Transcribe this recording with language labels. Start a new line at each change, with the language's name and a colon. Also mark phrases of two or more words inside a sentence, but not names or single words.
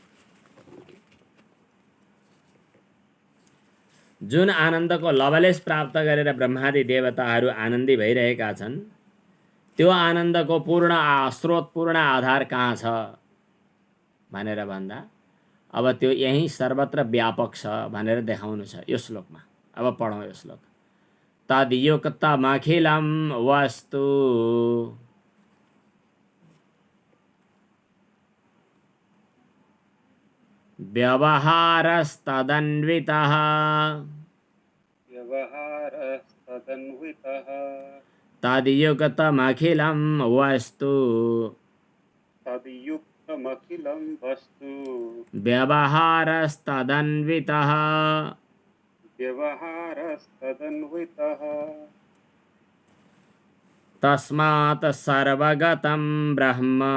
Nepali: जुन आनन्दको लवलेश प्राप्त गरेर ब्रह्मादि देवताहरू आनन्दी भइरहेका छन्, त्यो आनन्दको पूर्ण स्रोत, पूर्ण आधार कहाँ छ भनेर भन्दा अब त्यो यही सर्वत्र व्यापक छ भनेर देखाउनु छ यो श्लोकमा। अब पढौँ यो श्लोक।
Sanskrit: तद्युक्तमखिलं वस्तु व्यवहारस्तदन्वितः तद्युक्तमखिलं वस्तु व्यवहारस्तदन्वितः तस्मात् सर्वगतं ब्रह्म